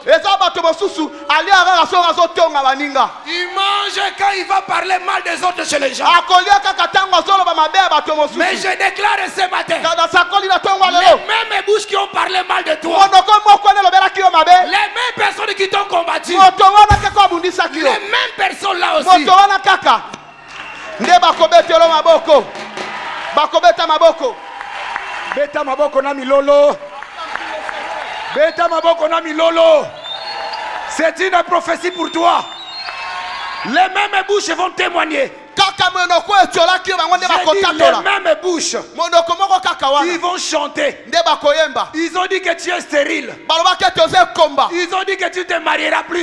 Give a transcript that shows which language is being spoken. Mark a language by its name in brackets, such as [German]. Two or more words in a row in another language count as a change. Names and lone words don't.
[French] Ils mangent quand ils vont parler mal des autres chez les gens. Mais je déclare ce matin, les mêmes bouches qui ont parlé mal de toi, les mêmes personnes qui t'ont combattu, les mêmes personnes là aussi, [Lingala] Beta maboko na milolo. Beta maboko na milolo. [French] C'est une prophétie pour toi. Les mêmes bouches vont témoigner. Les mêmes bouches, ils vont chanter. Ils ont dit que tu es stérile. Ils ont dit que tu ne te marieras plus.